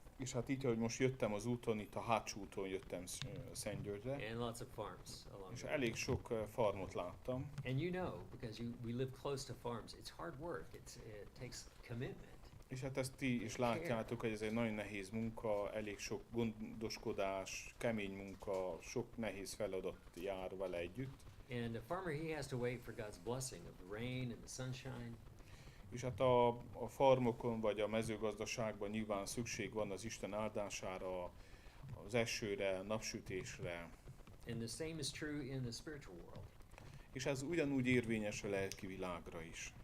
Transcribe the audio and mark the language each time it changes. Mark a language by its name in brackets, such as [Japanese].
[Hungarian] És hát így, hogy most jöttem az úton, itt a hátsó úton jöttem Szentgyörgyre, [English] And lots of farms along [Hungarian] és [English] there. [Hungarian] elég sok farmot láttam. [English] And you know, because we live close to farms, it's hard work. It takes commitment. [Hungarian] És hát ezt ti is látjátok, hogy ez egy nagyon nehéz munka, elég sok gondoskodás, kemény munka, sok nehéz feladat jár vele együtt. [English] And the farmer, he has to wait for God's blessing of the rain and the sunshine. [Hungarian] És hát a farmokon vagy a mezőgazdaságban nyilván szükség van az Isten áldására, az esőre, napsütésre. [English] And the same is true in the spiritual world. [Hungarian] És ez ugyanúgy érvényes a lelki világra is.